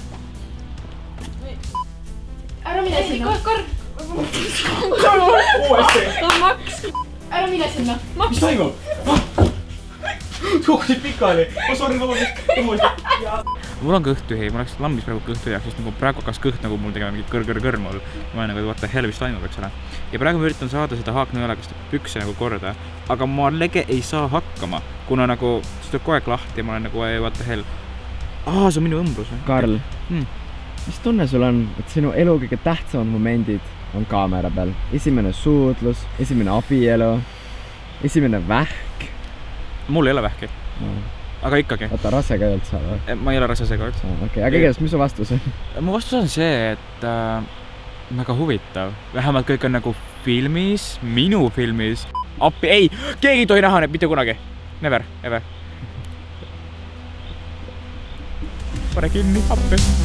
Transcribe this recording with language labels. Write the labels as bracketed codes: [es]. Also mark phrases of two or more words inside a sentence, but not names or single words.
[et] Ära mine sinna. Karl! Uuesti! Max! Ära mine sinna. Mis toimub? Suhkusid pikali. Ma sorry, vabandust. Mul on kõht tühi, mul läks lambis praegu kõht tühjaks, sest nagu praegu hakkas kõht nagu mul tegema mingit kõr mul. Ma olen nagu, [en] what the hell, [et] mis toimub, eks ole. Ja praegu ma üritan saada seda haaknõelakast pükse nagu korda, aga ma lege ei saa hakkama, kuna nagu see tuleb kogu aeg lahti ja ma olen nagu, [en] what the hell. [et] See on minu õmbrus. Karl, mis tunne sul on, et sinu elu kõige tähtsamad momendid on kaamera peal? Esimene suudlus, esimene abielu, esimene vähk. Mul ei ole vähki. Aga ikkagi. Oota, rase ka ei olnud sa või? Ma ei ole rase ka üldse. Okei, aga kõigest, mis su vastus on? Mu vastus on see, et väga huvitav. Vähemalt kõik on nagu filmis, minu filmis. Appi, ei! Keegi ei tohi näha neid mitte kunagi. [en] Never, ever. [et] Pane kinni, appi.